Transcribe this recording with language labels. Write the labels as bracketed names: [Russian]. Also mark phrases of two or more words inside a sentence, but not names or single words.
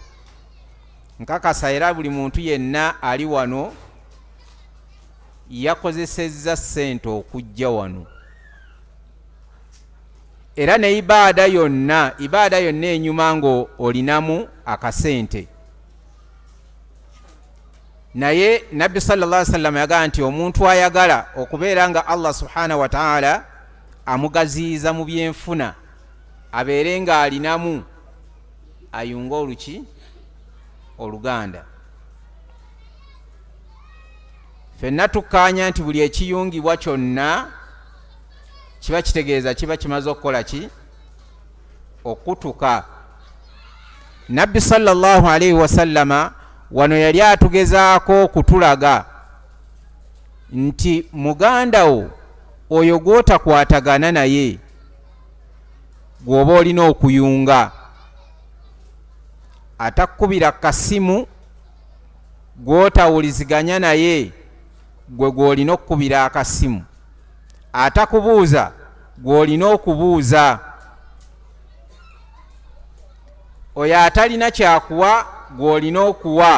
[Ganda] Nkakasa era buli muntu yenna ali wano yakozesezza ssente okujja wano, era ne ibaada yonna enyuma ngo olinamu akasente. Naye Nabbi [Arabic] صلى الله عليه وسلم [Ganda] yagamba nti omuntu ayagala okubeera nga Allah [Arabic] سبحانه وتعالى [Ganda] amugaziyiza mu byenfuna abeere nga alinamu, ayunga oluki oluganda. Ffenna tukkaanya nti buli ekiyungibwa kyonna kiba kitegeeza kiba kimaze okukola ki? Okutuka. Nabbi [Arabic] صلى الله عليه وسلم [Ganda] wano yali atugezaako okutulaga nti muganda wo oyo gw'otakwatagana naye gw'oba olina okuyunga, atakubira kasimu gw'otawuliziganya naye gwe gw'olina okukubira akasimu, atakubuuza gw'olina okubuuza, oyo atalina kyakuwa gw'olina okuwa.